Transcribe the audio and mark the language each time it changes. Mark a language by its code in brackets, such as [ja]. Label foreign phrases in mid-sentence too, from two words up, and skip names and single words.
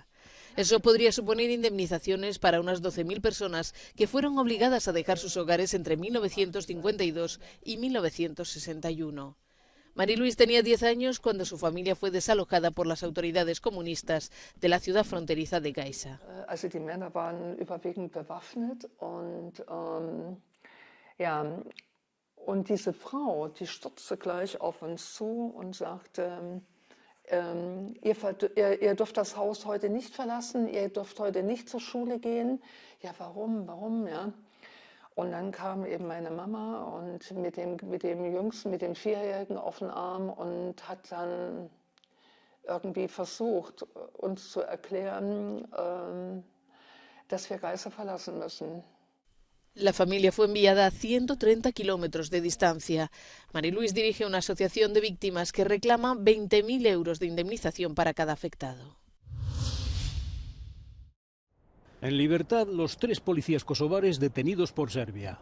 [es] Eso podría suponer indemnizaciones para unas 12.000 personas que fueron obligadas a dejar sus hogares entre 1952 y 1961. Marie-Louise tenía 10 años cuando su familia fue desalojada por las autoridades comunistas de la ciudad fronteriza de Geisa. [de] Also die Männer waren überwiegend bewaffnet und diese Frau, die stürzte gleich auf uns zu und sagte, ihr dürft das Haus heute nicht verlassen, ihr dürft heute nicht zur Schule gehen. Ja, warum, ja? Und dann kam eben meine Mama und mit dem Jüngsten, mit dem 4-Jährigen auf den Arm und hat dann irgendwie versucht, uns zu erklären, dass wir Geisa verlassen müssen. [es] La familia fue enviada a 130 kilómetros de distancia. Marie-Louise dirige una asociación de víctimas que reclama 20.000 euros de indemnización para cada afectado. En libertad, los 3 policías kosovares detenidos por Serbia.